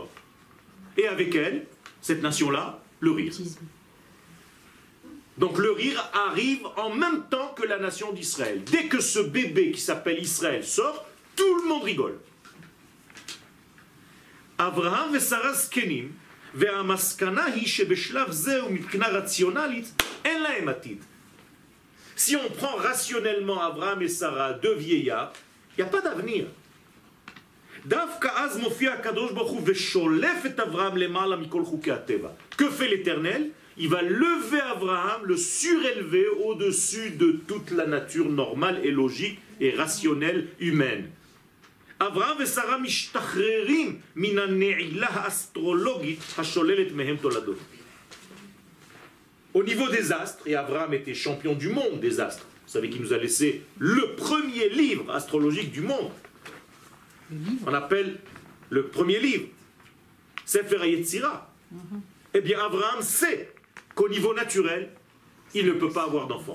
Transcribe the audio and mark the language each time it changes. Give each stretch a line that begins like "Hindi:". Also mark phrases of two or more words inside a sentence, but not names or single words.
French: Et avec elle, cette nation-là, le rire. Donc le rire arrive en même temps que la nation d'Israël. Dès que ce bébé qui s'appelle Israël sort, tout le monde rigole.
Hebrew: Abraham et Sarah zkenim, והמסקנה היא שבשלב זה ומבחינה רציונלית אין להם עתיד.
French: Si on prend rationnellement Abraham et Sarah, deux vieillards, il n'y a pas d'avenir.
Hebrew: דווקא אז מופיע הקדוש ברוך הוא ושולף את אברהם למעלה מכל חוקי הטבע.
French: Que fait l'Éternel? Il va lever Abraham, le surélever au-dessus de toute la nature normale et logique et rationnelle humaine.
Hebrew: Abraham ושרה משתחררים מן הנעילה האסטרולוגית השוללת מהם תולדות.
French: Au niveau des astres, et Abraham était champion du monde des astres, vous savez qu'il nous a laissé le premier livre astrologique du monde. On appelle le premier livre Sefer HaYetzira. Eh bien Abraham sait qu'au niveau naturel, il ne peut pas avoir d'enfant.